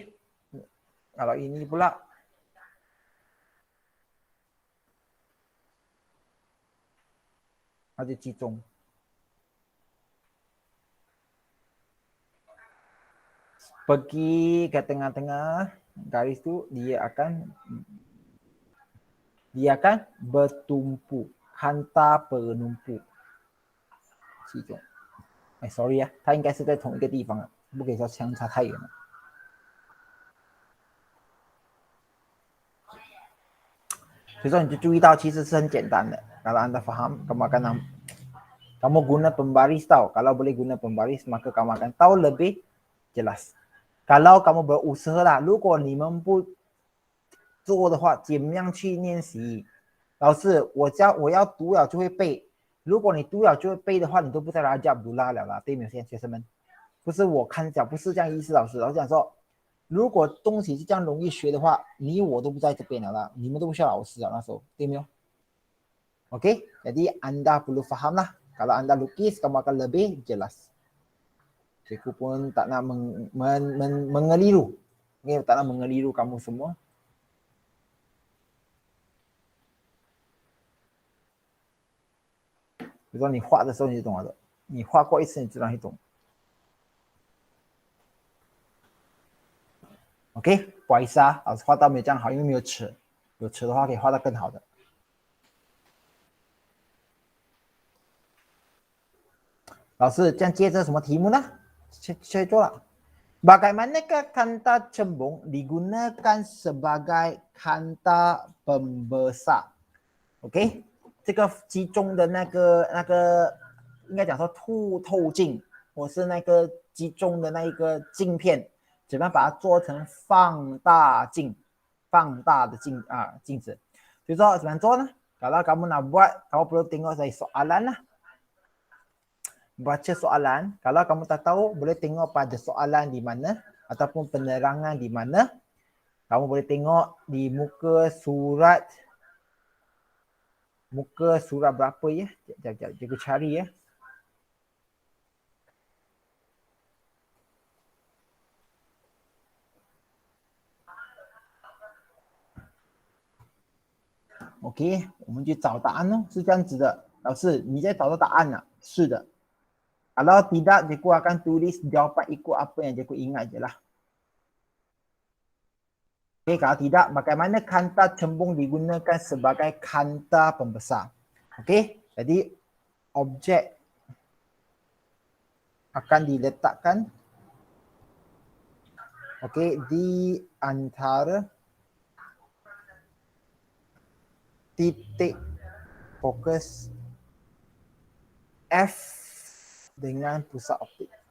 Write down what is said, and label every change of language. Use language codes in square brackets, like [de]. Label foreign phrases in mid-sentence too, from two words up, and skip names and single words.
[ms] Kalau ini pula. Ada cicung. Pergi ke tengah-tengah garis tu dia akan bertumpu, kanta penumpu. [zh] 其中，sorry 啊，它应该是在同一个地方啊，不可以说相差太远了。所以说你就注意到其实是很简单的。 [ms] Kalau anda faham, kamu guna pembaris tahu. Kalau boleh guna pembaris, maka kamu akan tahu lebih jelas. Kalau kamu berusaha lah, [zh] 如果你们不做的话，怎么样去练习？老师，我要读了就会背。如果你读了就会背的话，你都不在拉加布拉了啦，对没有？学生们，不是我看讲，不是这样意思。老师讲说，如果东西是这样容易学的话，你我都不在这边了啦，你们都不需要老师了那时候，对没有 ？Oke, [ms] jadi anda perlu faham lah. Kalau anda lukis, kamu akan lebih jelas. Cikgu pun tak nak mengeliru. Okay, tak nak mengeliru kamu semua. [zh] 比如说你画的时候你就懂了的，你画过一次你自然会懂。OK， 不好意思啊，老师画到没有这样好，因为没有尺，有尺的话可以画到更好的。老师，这样接着什么题目呢？去做了。 [ms] Bagaimanakah kanta cembung digunakan sebagai kanta pembesar？ [zh] OK， 这个集中的那个应该讲说透镜，或是那个集中的那一个镜片，怎么样把它做成放大镜，放大的镜子？所以说怎么做呢？ [ms] Kalau kamu nak buat, kamu perlu tengok dari soalan lah. Baca soalan, kalau kamu tak tahu, boleh tengok pada soalan di mana ataupun penerangan di mana. Kamu boleh tengok di muka surat berapa ya? Sekejap, cikgu cari ya. [zh] OK， 我们去找答案哦，是这样子的。老师，你在找到答案了？是的。 [ms] Kalau tidak, cikgu akan tulis jawapan ikut apa yang cikgu ingat je lah. Okay, kalau tidak, bagaimana kanta cembung digunakan sebagai kanta pembesar? Okay, jadi objek akan diletakkan di antara titik fokus F dengan pusat optik.